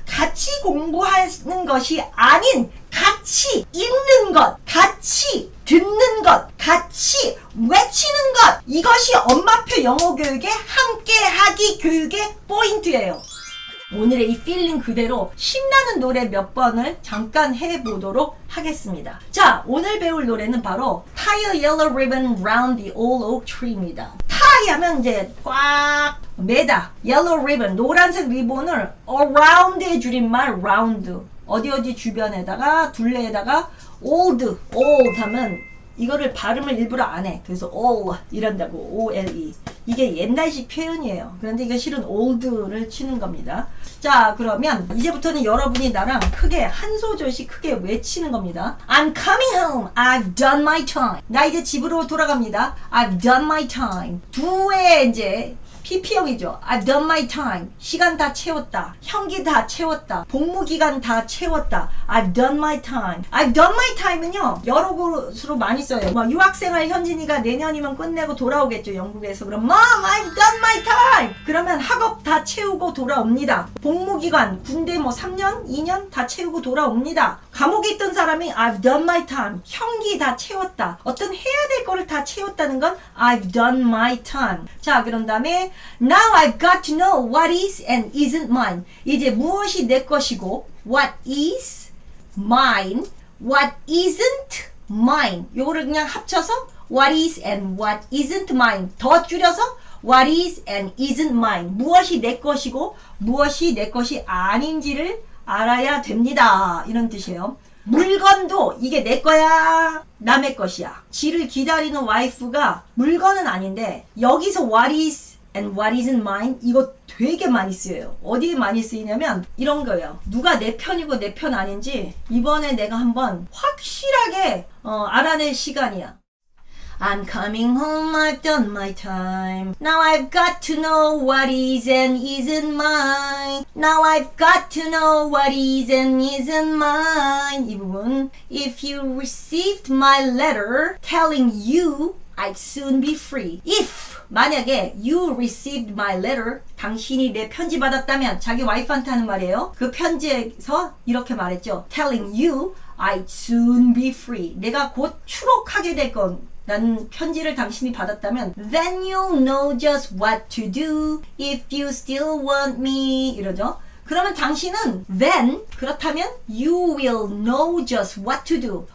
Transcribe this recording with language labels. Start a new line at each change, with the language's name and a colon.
Korean: 같이 공부하는 것이 아닌 같이 읽는 것, 같이 듣는 것, 같이 외치는 것. 이것이 엄마표 영어 교육의 함께하기 교육의 포인트예요. 오늘의 이 필링 그대로 신나는 노래 몇 번을 잠깐 해보도록 하겠습니다. 자, 오늘 배울 노래는 바로
English: Tie a yellow ribbon round the old oak tree
Korean: 입니다. tie 하면 이제 꽉 매다. yellow ribbon, 노란색 리본을 around의 줄임말 round. 어디 주변에다가 둘레에다가 old 하면 이거를 발음을 일부러 안 해. 그래서 all 이런다고. OLE. 이게 옛날식 표현이에요. 그런데 이거 실은 old를 치는 겁니다. 자, 그러면 이제부터는 여러분이 나랑 크게 한 소절씩 크게 외치는 겁니다.
English: I'm coming home. I've done my time.
Korean: 나 이제 집으로 돌아갑니다.
English: I've done my time.
Korean: 두의 이제 PP형이죠.
English: I've done my time.
Korean: 시간 다 채웠다. 형기 다 채웠다. 복무기간 다 채웠다.
English: I've done my time. I've done my time
Korean: 은요, 여러 곳으로 많이 써요. 뭐 유학생활 현진이가 내년이면 끝내고 돌아오겠죠. 영국에서.
English: 그럼 Mom, I've done my time.
Korean: 그러면 학업 다 채우고 돌아옵니다. 복무기간, 군대 뭐 3년, 2년 다 채우고 돌아옵니다. 감옥에 있던 사람이
English: I've done my time.
Korean: 형기 다 채웠다. 어떤 해야 될 거를 다 채웠다는 건
English: I've done my time.
Korean: 자, 그런 다음에
English: Now I've got to know what is and isn't mine.
Korean: 이제 무엇이 내 것이고
English: what is mine, what isn't mine.
Korean: 요거를 그냥 합쳐서
English: what is and what isn't mine.
Korean: 더 줄여서
English: what is and isn't mine.
Korean: 무엇이 내 것이고 무엇이 내 것이 아닌지를 알아야 됩니다. 이런 뜻이에요. 물건도 이게 내 거야, 남의 것이야. 지를 기다리는 와이프가 물건은 아닌데 여기서
English: what is and what isn't mine
Korean: 이거 되게 많이 쓰여요. 어디에 많이 쓰이냐면 이런 거예요. 누가 내 편이고 내 편 아닌지 이번에 내가 한번 확실하게 알아낼 시간이야.
English: I'm coming home, I've done my time. Now I've got to know what is and isn't mine. Now I've got to know what is and isn't mine.
Korean: 이 부분.
English: If you received my letter telling you I'd soon be free.
Korean: If 만약에
English: you received my letter,
Korean: 당신이 내 편지 받았다면, 자기 와이프한테 하는 말이에요. 그 편지에서 이렇게 말했죠.
English: Telling you I'd soon be free.
Korean: 내가 곧 추록하게 될 건, 라는 편지를 당신이 받았다면
English: Then you'll know just what to do if you still want me.
Korean: 이러죠. 그러면 당신은
English: then, 그렇다면 you will know just what to do.